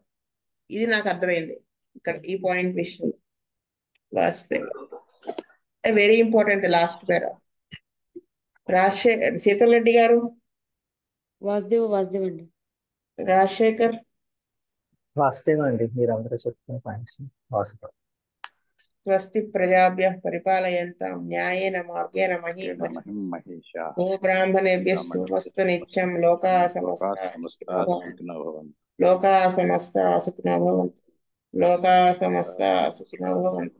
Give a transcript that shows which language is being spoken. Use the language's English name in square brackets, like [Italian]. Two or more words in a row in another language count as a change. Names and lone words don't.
[Telugu] ఇది నాకు అర్థమైంది ఇక్కడ ఈ పాయింట్ విషయంలో. [English] very important last para. [Telugu] శీతల్ రెడ్డి గారు. వాసుదేవ్ అండి. రాజశేఖర్. వాసుదేవ్ అండి, మీరందరూ చెప్పిన పాయింట్స్ వాసుదేవ్. [Sanskrit] స్వస్తి ప్రజాభ్య పరిపాలయంతాం న్యాయేన మార్గేణ మహీం మహేష గో బ్రాహ్మణేభ్యః శుభమస్తు నిత్యం. లోకా సమస్తా సుఖినో భవంతు. లోకా సమస్తా సుఖినో భవంతు. లోకా సమస్తా సుఖినో భవంతు.